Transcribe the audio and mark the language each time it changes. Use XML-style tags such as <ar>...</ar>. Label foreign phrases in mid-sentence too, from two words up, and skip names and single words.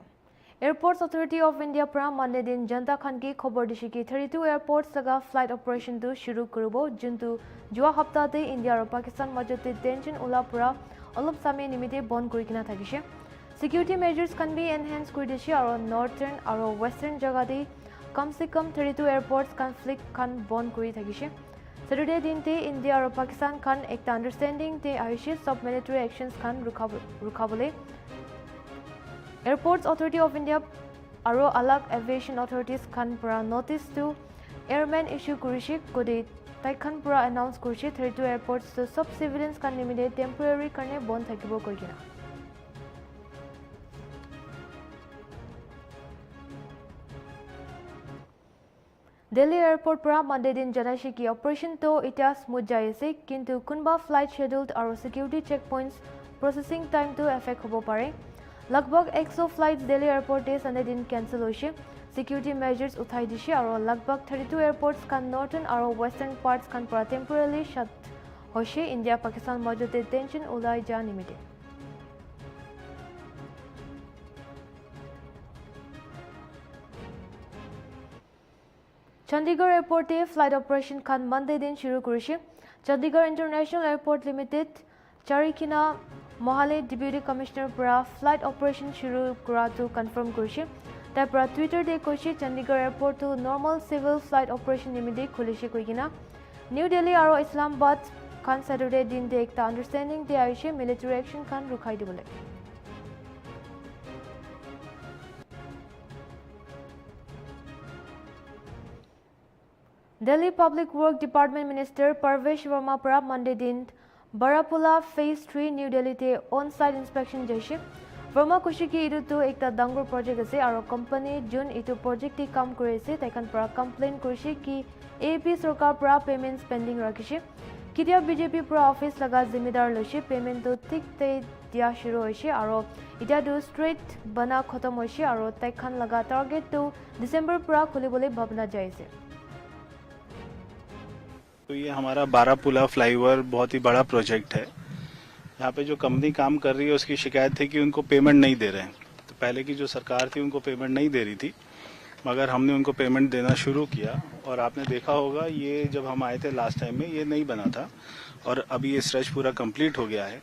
<nag>Airports Authority of India pra Monday din janta khan ki khobor dishi ki 32 airports laga</nag> <en>flight operation</en> <nag>tu shuru koribo juntu jua hapta te India aro Pakistan majote tension ula pura olop same nimite bond kori kina thakishe.</nag> <en>Security measures can be enhanced</en> <nag>kori dishi aro northern aro western jaga de kam se kam 32</nag> <en>airports conflict</en> <nag>kan bond kori thakishe. Saturday din te India aro Pakistan khan ekta understanding te aishe sub</nag> <en>military actions</en> <nag>khan rukhabole. Airports Authority of India aro alag</nag> <en>aviation authorities</en> <nag>khan pura</nag> <en>notice to airmen</en> <nag>issue kurishi kode tai khan pura announce kurishi 32 airports to sub civilians khan nimide temporary karne bond thakibo koikina. Delhi Airport pra Monday din janaishi ki operation to ita smooth jai ase kintu kunba</nag> <en>flight scheduled</en> <nag>aro</nag> <en>security checkpoints processing time</en> <nag>to affect hobo pare. Lagbag 100 flights Delhi Airport te Sunday din cancel hoise.</nag> <en>Security measures</en> <nag>uthai dishe aro lagbag 32 airports kan northern aro western parts kan pura</nag> <en>temporarily shut</en> <nag>hoise. India Pakistan majote tension ulai ja nimite. Chandigarh Airport te</nag> <en>flight operation</en> <nag>khan Monday din shuru kurishi. Chandigarh International Airport Limited Charikina Mohale Deputy Commissioner pra</nag> <en>flight operation</en> <nag>shuru kura to confirm kurishi. Tai pra Twitter de koishi Chandigarh Airport to</nag> <en>normal civil flight operation</en> <nag>nimide khulishi koikina. New Delhi aro Islamabad khan Saturday din de ekta understanding de aishe</nag> <en>military action</en> <nag>khan rukhai dibole. Delhi Public Work Department Minister Parvesh Verma pra Monday din Barapula Phase 3 New Delhi te</nag> <en>on-site inspection</en> <nag>jaise. Verma kushi ki idu to ekta dangur project ase aro company jun itu project ti kam kore ase taikan pra complain kurishi ki AP sarkar pra payment spending rakhishe. Kitia BJP pra office laga zimedar loise payment to tik te dia shuru hoise aro ita do straight bana khatam hoise aro taikan laga target to December pra khulibole bhabna jaise.</nag> <hi>तो ये हमारा बारापुला फ्लाईओवर बहुत ही बड़ा प्रोजेक्ट है। यहाँ पे जो कंपनी काम कर रही है उसकी शिकायत थी कि उनको पेमेंट नहीं दे रहे हैं। तो पहले की जो सरकार थी उनको पेमेंट नहीं दे रही थी, मगर हमने उनको पेमेंट देना शुरू किया और आपने देखा होगा ये जब हम आए थे</hi> <en>last time</en> <hi>में ये नहीं बना था और अभी ये स्ट्रेच पूरा कंप्लीट हो गया है।</hi>